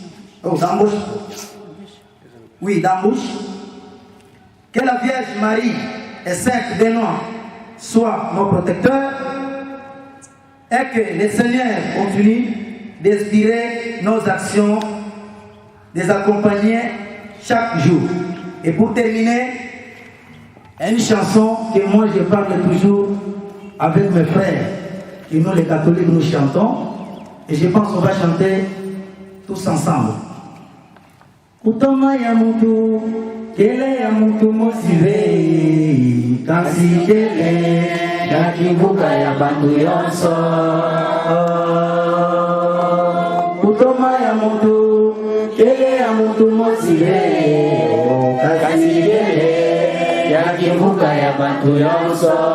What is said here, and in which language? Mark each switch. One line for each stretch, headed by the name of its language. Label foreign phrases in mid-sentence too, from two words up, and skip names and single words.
French: Que la Vierge Marie et Saint Benoît soient nos protecteurs et que le Seigneur continue d'inspirer nos actions, de les accompagner chaque jour. Et pour terminer, une chanson que moi je parle toujours avec mes frères, et nous les catholiques nous chantons, et je pense qu'on va chanter tous ensemble.
Kongo: Kutoma ya mutu, kele ya mutu mosive, kasi kele, ya kibuka ya bantu yonso. Kutoma ya mutu, kele ya mutu mosive, kasi kele, ya kibuka ya bantu yonso.